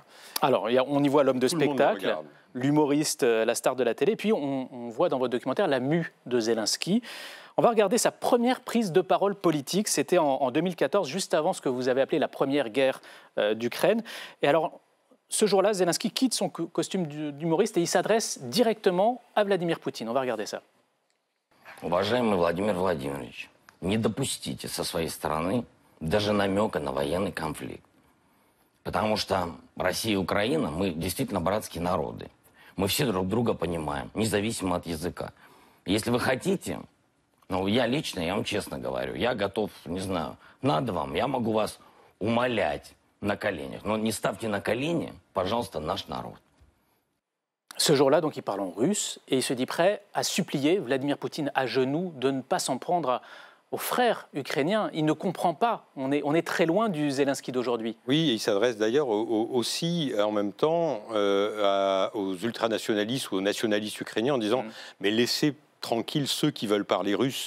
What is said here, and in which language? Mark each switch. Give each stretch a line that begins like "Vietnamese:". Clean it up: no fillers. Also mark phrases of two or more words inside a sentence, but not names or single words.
French: Alors, on y voit l'homme de spectacle, l'humoriste, la star de la télé, puis on voit dans votre documentaire la mue de Zelensky. On va regarder sa première prise de parole politique, c'était en 2014, juste avant ce que vous avez appelé la première guerre d'Ukraine. Et alors, ce jour-là, Zelensky quitte son costume d'humoriste et il s'adresse directement à Vladimir Poutine. On va regarder ça.
Russian: Уважаемый Владимир Владимирович, не допустите со своей стороны даже намека на военный конфликт. Потому что Россия и Украина, мы действительно братские народы. Мы все друг друга понимаем, независимо от языка. Если вы хотите, я лично, я вам честно говорю, я готов, не знаю, надо вам, я могу вас умолять на коленях. Но не ставьте на колени, пожалуйста, наш народ.
French: Ce jour-là, donc, il parle en russe et il se dit prêt à supplier Vladimir Poutine à genoux de ne pas s'en prendre aux frères ukrainiens. Il ne comprend pas. On est très loin du Zelensky d'aujourd'hui. Oui, et il s'adresse d'ailleurs aussi en même temps aux ultranationalistes ou aux nationalistes ukrainiens en disant mais laissez tranquille ceux qui veulent parler russe